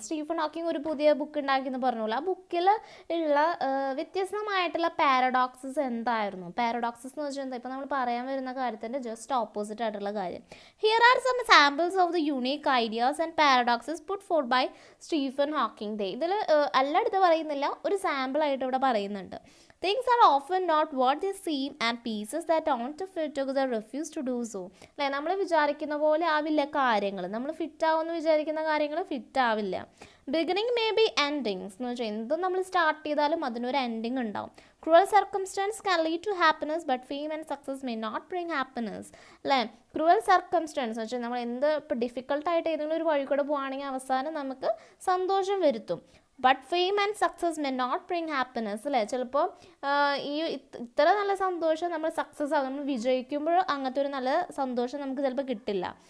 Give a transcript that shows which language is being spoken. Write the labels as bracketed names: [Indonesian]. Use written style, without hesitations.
[Malayalam] Stephen Hawking ഒരു പുതിയ book ഉണ്ടാക്കിയെന്ന് പറഞ്ഞോളൂ. ആ ബുക്കിൽ ഉള്ള വ്യത്യസ്തമായിട്ടുള്ള പാരഡോക്സസ് എന്തായിരുന്നു? പാരഡോക്സസ് എന്ന് വെച്ചാൽ എന്താ? ഇപ്പോൾ നമ്മൾ പറയാൻ വരുന്ന കാര്യത്തിൻ്റെ ജസ്റ്റ് ഓപ്പോസിറ്റ് ആയിട്ടുള്ള കാര്യം. [English] Here are some samples of the unique ideas and paradoxes put forth by Stephen Hawking. [Malayalam] ഇതിൽ എല്ലായിടത്തും പറയുന്നില്ല, ഒരു സാമ്പിളായിട്ട് ഇവിടെ പറയുന്നുണ്ട്. [English] Things are often not what they seem and pieces that aren't to fit together refuse to do so. [Malayalam] അല്ലേ, നമ്മൾ വിചാരിക്കുന്ന പോലെ ആവില്ല കാര്യങ്ങൾ. നമ്മൾ ഫിറ്റ് ആവുമെന്ന് വിചാരിക്കുന്ന കാര്യങ്ങൾ ഫിറ്റ് ആവില്ല. [English] beginning may be endings [Malayalam] എന്ന് വെച്ചാൽ എന്തും നമ്മൾ സ്റ്റാർട്ട് ചെയ്താലും അതിനൊരു എൻഡിങ് ഉണ്ടാവും. [English] Cruel circumstance can lead to happiness but fame and success may not bring happiness. [Malayalam] അല്ലേ, ക്രൂവൽ സർക്കംസ്റ്റൻസ് എന്ന് വെച്ചാൽ നമ്മൾ എന്ത് ഇപ്പോൾ ഡിഫിക്കൽട്ടായിട്ട് ഏതെങ്കിലും ഒരു വഴി കൂടെ പോവുകയാണെങ്കിൽ അവസാനം നമുക്ക് സന്തോഷം വരുത്തും. [English] But fame and success may not bring happiness. [Malayalam] അല്ലേ, ചിലപ്പോൾ ഈ ഇത്ര നല്ല സന്തോഷം നമ്മൾ സക്സസ് ആകും, നമ്മൾ വിജയിക്കുമ്പോൾ അങ്ങനത്തെ ഒരു നല്ല സന്തോഷം നമുക്ക് ചിലപ്പോൾ കിട്ടില്ല.